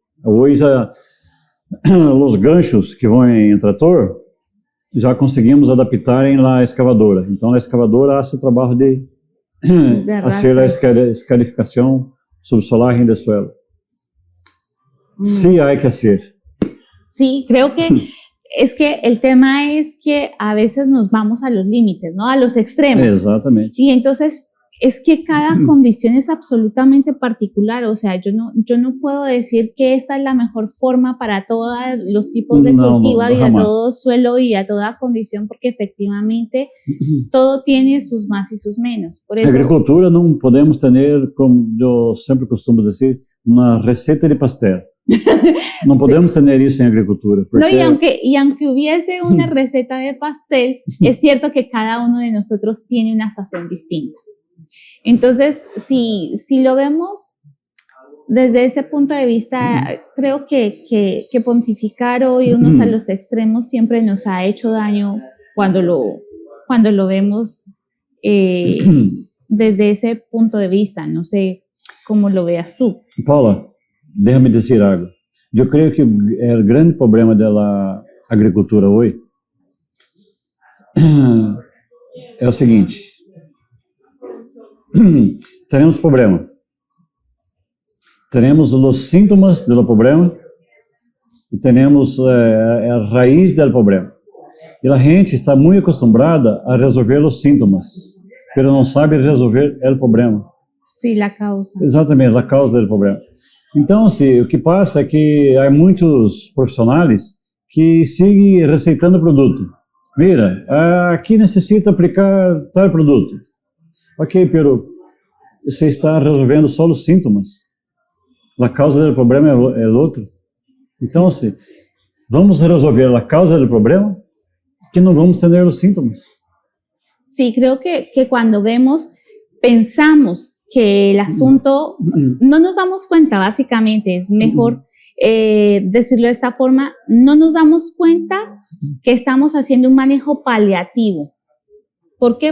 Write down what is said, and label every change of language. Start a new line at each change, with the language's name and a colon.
Portuguese: Hoje, os ganchos que vão em trator, já conseguimos adaptar em la escavadora. Então, a escavadora faz o trabalho de fazer a escarificação subsolar em el suelo.
Spanish: Sí hay que hacer. Sí, creo que es que el tema es que a veces nos vamos a los límites, ¿no? A los extremos. Exactamente. Y entonces es que cada condición es absolutamente particular. O sea, yo no puedo decir que esta es la mejor forma para todos los tipos de cultivo y a todo suelo y a toda condición, porque efectivamente todo tiene sus más y sus menos. Por eso,
Portuguese: agricultura não podemos ter, como eu sempre costumo dizer, uma receita de pastel.
Spanish: No podemos tener eso en agricultura. No, y aunque hubiese una receta de pastel, es cierto que cada uno de nosotros tiene una sazón distinta. Entonces, si lo vemos desde ese punto de vista, creo que pontificar o irnos a los extremos siempre nos ha hecho daño cuando lo vemos desde ese punto de vista. No sé cómo lo veas tú.
Portuguese: Paula, déjame dizer algo. Eu creio que o grande problema da agricultura hoje é o seguinte: teremos problema, teremos os sintomas do problema e teremos a raiz do problema. E a gente está muito acostumada a resolver os sintomas, mas não sabe resolver o problema. Sim, a causa. Exatamente, a causa do problema. Então, o que passa é que há muitos profissionais que seguem receitando produto. Mira, aqui necessita aplicar tal produto. Ok, pero você está resolvendo só os sintomas. A causa do problema é outro. Então, vamos resolver a causa do problema, que não vamos ter os sintomas.
Spanish: Sí, creo que cuando pensamos que el asunto, no nos damos cuenta, básicamente, es mejor decirlo de esta forma, no nos damos cuenta que estamos haciendo un manejo paliativo. ¿Por qué?